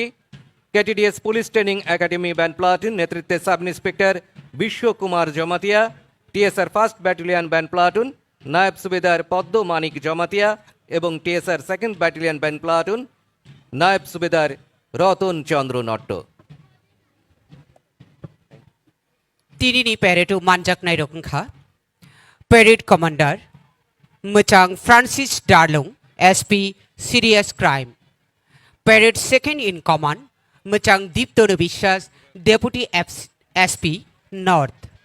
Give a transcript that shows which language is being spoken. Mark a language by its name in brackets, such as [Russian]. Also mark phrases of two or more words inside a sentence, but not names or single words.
[Bangla] কেটিডিএস পুলিশ ট্রেনিং একাডেমি [English] Band Platoon [Bangla] নেতৃত্বে [English] Sub Inspector [Bangla] বিশ্বকুমার জমাতিয়া। টিএসআর [English] First Battalion Band Platoon [Bangla] নায়েব সুবেদার পদ্ম মানিক জমাতিয়া এবং টিএসআর [English] Second Battalion Band Platoon [Bangla] নায়েব সুবেদার রতন চন্দ্র নট্ট। [Kok Borok] Tinini Peretu Manjak Nairokha, [English] Parade Commander, [Kok Borok] Muchang Francis Darlung, [English] SP Serious Crime. Parade Second in Command, [Kok Borok] Muchang Deeptono Vishwas, [English] Deputy SP North.